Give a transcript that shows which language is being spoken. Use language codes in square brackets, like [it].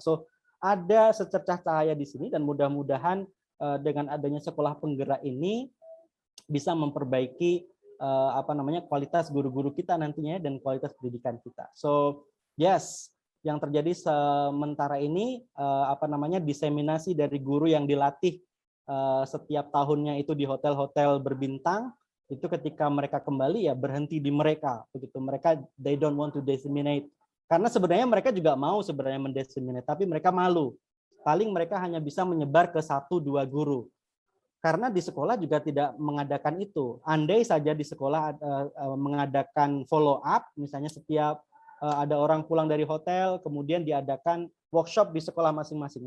[id] So ada secercah cahaya di sini, dan mudah-mudahan dengan adanya sekolah penggerak ini bisa memperbaiki kualitas guru-guru kita nantinya dan kualitas pendidikan kita. [en] So yes, [id] yang terjadi sementara ini diseminasi dari guru yang dilatih setiap tahunnya itu di hotel-hotel berbintang, Itu ketika mereka kembali ya berhenti di mereka, begitu. [en] Mereka they don't want to disseminate. [id] Karena sebenarnya mereka juga mau sebenarnya mendisseminate, tapi mereka malu. Paling mereka hanya bisa menyebar ke 1-2 guru. Karena di sekolah juga tidak mengadakan itu. Andai saja di sekolah mengadakan follow up, misalnya setiap ada orang pulang dari hotel, kemudian diadakan workshop di sekolah masing-masing.